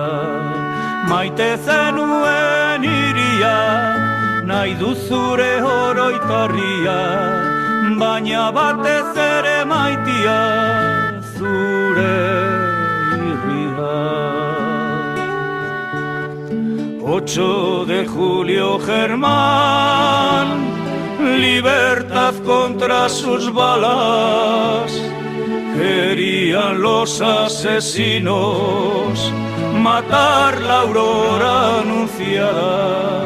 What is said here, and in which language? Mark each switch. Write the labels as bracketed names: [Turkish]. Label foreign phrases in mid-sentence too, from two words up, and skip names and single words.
[Basque] Maite zenuen iria, nahi du zure oroitarria, baina batez ere maitiak zure irria. [Spanish] 8 de julio, Germán, libertad contra sus balas. Querían los asesinos matar la aurora anunciada.